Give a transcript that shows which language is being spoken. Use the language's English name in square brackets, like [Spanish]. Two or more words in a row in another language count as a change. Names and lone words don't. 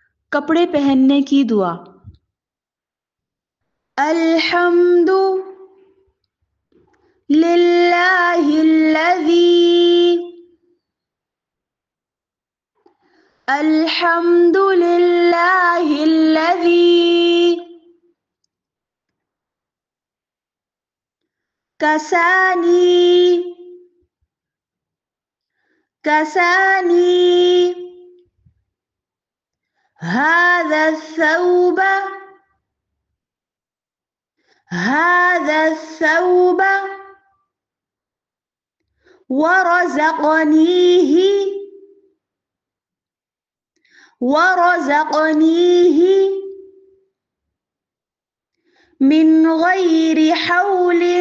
[Urdu] کپڑے پہننے کی دعا. [Arabic] الحمد لله الذي الحمد لله الذي كساني كساني हाज़ा الثوب هذا الثوب ورزقنيه ورزقنيه من غير حول